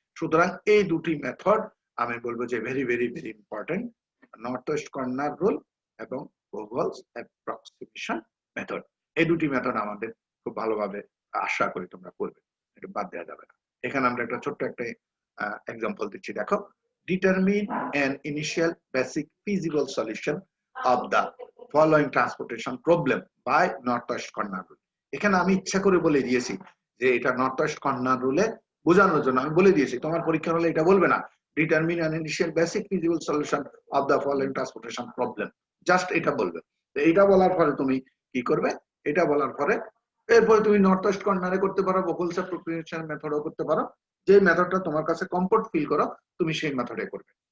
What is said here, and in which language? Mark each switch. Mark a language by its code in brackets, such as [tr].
[bn] সুতরাং এই দুটি মেথড আমি বলবো যে [en] very very very important, [bn] north West corner rule এবং ভূগোল অ্যাপ্রক্সিমেশন মেথড, এই দুটি মেথড আমাদের খুব ভালোভাবে আশা করি তোমরা করবে, এটা বাদ দেওয়া যাবে না। এখানে আমরা একটা ছোট্ট একটা এক্সাম্পল দিচ্ছি, দেখো। [en] Determine an initial basic feasible solution of the following transportation problem by Northwest Corner Rule. [bn] এখানে আমি ইচ্ছা করে বলে দিয়েছি যে এটা Northwest Corner Rule বোঝানোর জন্য আমি বলে দিয়েছি, তোমার পরীক্ষা হলে এটা বলবে না [en] Determine an initial basic feasible solution of the following transportation problem, [bn] just এটা বলবে। তো এটা বলার পরে তুমি কি করবে, এটা বলার পরে এরপরে তুমি Northwest Corner করতে পারো, ভোগলস অ্যাপ্রোপ্রিয়েশন মেথডও করতে পারো, যে মেথডটা তোমার কাছে কমফোর্ট ফিল করো তুমি সেই মেথডে করবে।